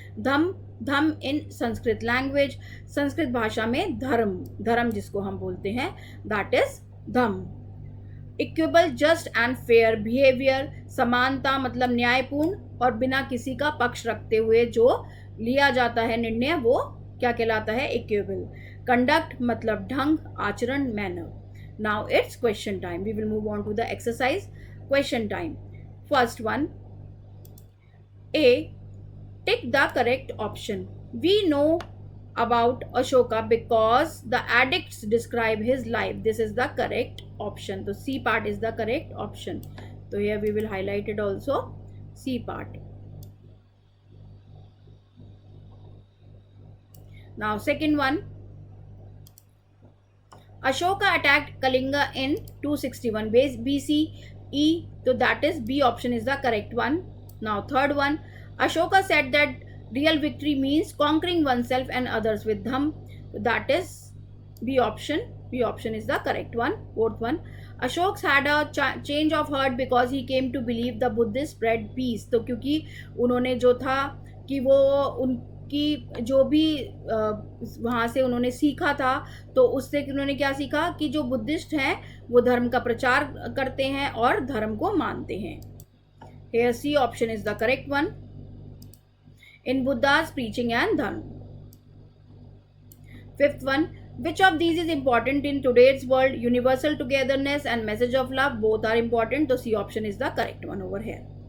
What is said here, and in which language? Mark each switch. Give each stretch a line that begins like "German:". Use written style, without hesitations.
English: Dhamma in Sanskrit language,
Hindi: संस्कृत भाषा में धर्म जिसको हम बोलते हैं,
English: That is Dhamma. Equable, just and fair behaviour,
Hindi: समानता मतलब न्यायपूर्ण और बिना किसी का पक्ष रखते हुए जो लिया जाता है निर्णय, वो क्या कहलाता है, इक्विबल. कंडक्ट मतलब ढंग, आचरण, manner.
English: Now it's question time. We will move on to the exercise. Question time. First one. A. Tick the correct option. We know about Ashoka because the addicts describe his life. This is the correct option. So C part is the correct option. So here we will highlight it also. C part. Now second one. Ashoka attacked Kalinga in 261 BCE. So that is B option is the correct one. Now third one. Ashoka said that real victory means conquering oneself and others with dham. So that is B option. B option is the correct one. Fourth one. Ashoka had a change of heart because he came to believe the Buddhists spread peace.
Hindi: तो क्योंकि उन्होंने जो था कि वो कि जो भी वहाँ से उन्होंने सीखा था, तो उससे उन्होंने क्या सीखा कि जो बुद्धिस्ट हैं वो धर्म का प्रचार करते हैं और धर्म को मानते हैं.
English: Here C option is the correct one. In Buddha's preaching and dharma. Fifth one. Which of these is important in today's world? Universal togetherness and message of love, both are important. So C option is the correct one over here.